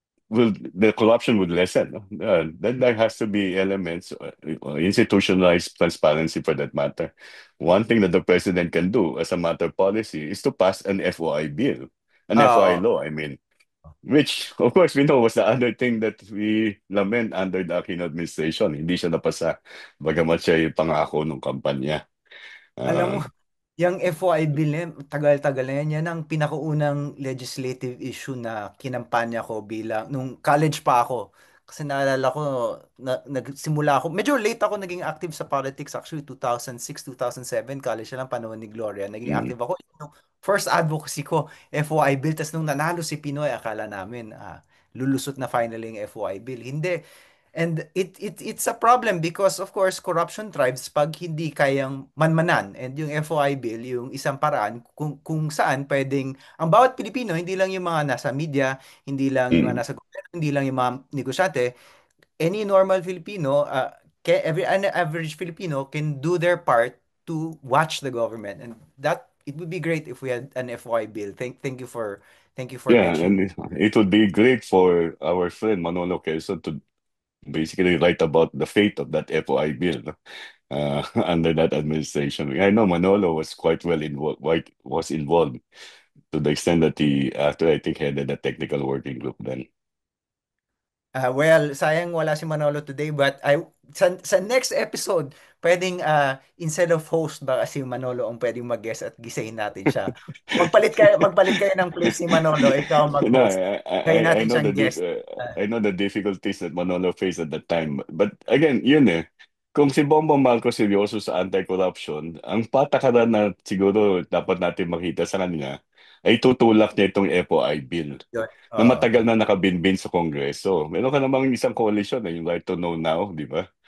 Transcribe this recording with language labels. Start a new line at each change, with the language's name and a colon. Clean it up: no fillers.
English: will the corruption would lessen. No? Then there has to be elements, institutionalized transparency for that matter. One thing that the president can do as a matter of policy is to pass an FOI bill, an FOI
Filipino: Oo.
English: law, I mean, which of course we know was the other thing that we lament under the Aquino administration.
Filipino: Hindi siya napasa, bagamat siya yung pangako ng kampanya. Alam mo, Uh, yung FOI bill na yan, tagal-tagal na yan. Yan ang pinakaunang legislative issue na kinampanya ko bilang, nung college pa ako. Kasi naalala ko, nagsimula ako, medyo late ako naging active sa politics. Actually, 2006, 2007, college na lang panahon ni Gloria. Naging mm, active ako. Yung first advocacy ko, FOI bill. Tapos nung nanalo si Pinoy, akala namin, lulusot na finally yung FOI bill. Hindi.
English: And it's a problem because of course corruption thrives
Filipino: pag hindi kayang manmanan. And yung FOI bill, yung isang paraan kung saan pwedeng ang bawat Pilipino, hindi lang yung mga nasa media, hindi lang yung mga mm. nasa gobyerno, hindi lang yung mga negosyante,
English: any normal Filipino, every an average Filipino can do their part to watch the government. And that it would be great if we had an FOI bill. Thank you for Yeah, mentioning. and it would be great for our friend Manolo Quezon to basically write about the fate of that FOI bill, no? Under that administration. I know Manolo was quite well involved, was involved to the extent that he, after I think, headed a technical working group then.
Filipino: Well, sayang wala si Manolo today but sa next episode, pwedeng
English: instead of host
Filipino: ba si Manolo ang pwedeng mag-guest at gisahin natin siya. Magpalit kayo ng place ni Manolo, ikaw
English: No,
Filipino: mag-host. Gawin natin
English: know
Filipino: siyang guest. Uh,
English: I know the difficulties that Manolo faced at that time.
Filipino: But again, yun eh. Kung si Bongbong Marcos seryoso sa anti-corruption, ang patakaran na siguro dapat natin makita sa kanya ay tutulak niya itong FOI bill Yun. na Oo. matagal na nakabinbin sa Kongreso. Meron ka namang isang coalition yung Right to Know Now, di ba?